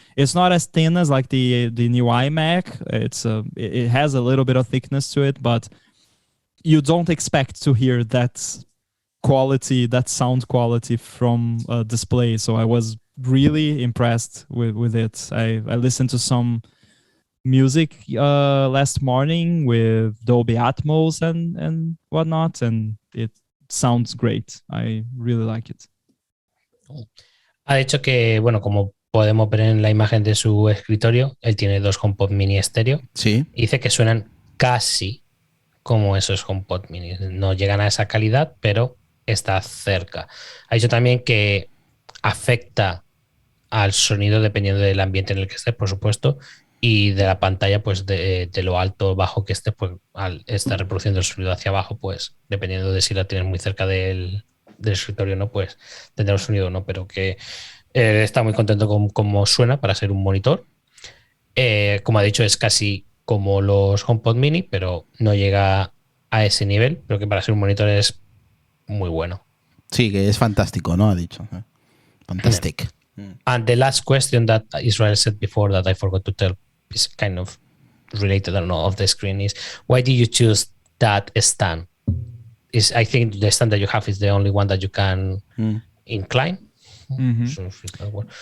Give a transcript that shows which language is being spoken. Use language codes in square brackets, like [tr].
[en] It's not as thin as like the new iMac. It has a little bit of thickness to it, but you don't expect to hear that quality, that sound quality from a display. So I was really impressed with it. I listened to some music last morning with Dolby Atmos and whatnot, and it sounds great. I really like it. [es] Ha dicho que, bueno, como podemos ver en la imagen de su escritorio, él tiene 2 HomePod mini estéreo. Sí. Y dice que suenan casi como esos HomePod mini. No llegan a esa calidad, pero está cerca. Ha dicho también que afecta al sonido dependiendo del ambiente en el que estés, por supuesto, y de la pantalla, pues de lo alto o bajo que estés, pues al estar reproduciendo el sonido hacia abajo, pues dependiendo de si la tienes muy cerca del escritorio, no, pues tendrá un sonido o no, pero que está muy contento con cómo suena para ser un monitor. Como ha dicho, es casi como los HomePod mini, pero no llega a ese nivel, pero que para ser un monitor es muy bueno. Sí, que es fantástico, ¿no? Ha dicho. [en] Fantastic. And the last question that Israel said before that I forgot to tell is kind of related, I don't know, off the screen, is why did you choose that stand? I think the stand that you have is the only one that you can incline. Mm-hmm.